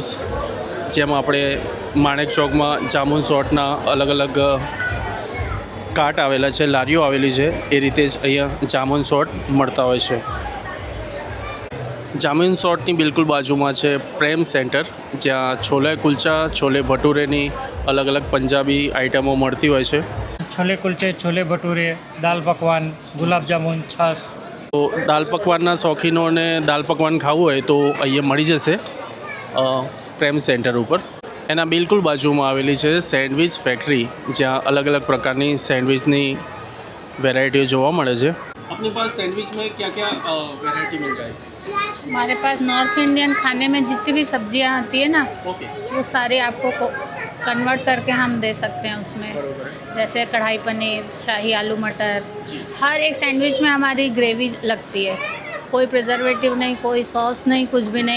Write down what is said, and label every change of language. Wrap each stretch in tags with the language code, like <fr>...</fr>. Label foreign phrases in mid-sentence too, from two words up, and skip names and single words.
<gu>જેમ આપણે માણેક ચોકમાં જામુન સોટના અલગ અલગ કાર્ટ આવેલા છે, લારીઓ આવેલી છે, એ રીતે જ અહીંયા જામુન સોટ મળતા હોય છે. જામુન સોટની બિલકુલ બાજુમાં છે પ્રેમ સેન્ટર, જ્યાં છોલે કુલચા, છોલે ભટુરેની અલગ અલગ પંજાબી આઇટમો મળતી હોય છે.</gu> <hi>छोले कुलचे, छोले भटूरे, दाल पकवान, गुलाब जामुन, छाछ.</hi> <gu>તો દાલ પકવાનના શોખીનોને દાલ પકવાન ખાવું હોય તો અહીંયા મળી જશે પ્રેમ સેન્ટર ઉપર. એના બિલકુલ બાજુમાં આવેલી છે સેન્ડવિચ ફેક્ટરી, જ્યાં અલગ અલગ પ્રકારની સેન્ડવિચની વેરાયટીઓ જોવા મળે છે.</gu> <hi>अपने पास सैंडविच में क्या क्या वेराइटी मिल जाएगी? हमारे पास</hi> <en>North Indian</en> <hi>खाने में जितनी भी सब्जियां आती है ना, वो सारे आपको कन्वर्ट करके हम दे सकते हैं उसमें. जैसे कढ़ाई पनीर, शाही आलू मटर. हर एक सैंडविच में हमारी ग्रेवी लगती है, कोई प्रिजर्वेटिव नहीं, कोई सॉस नहीं, कुछ भी नहीं.</hi>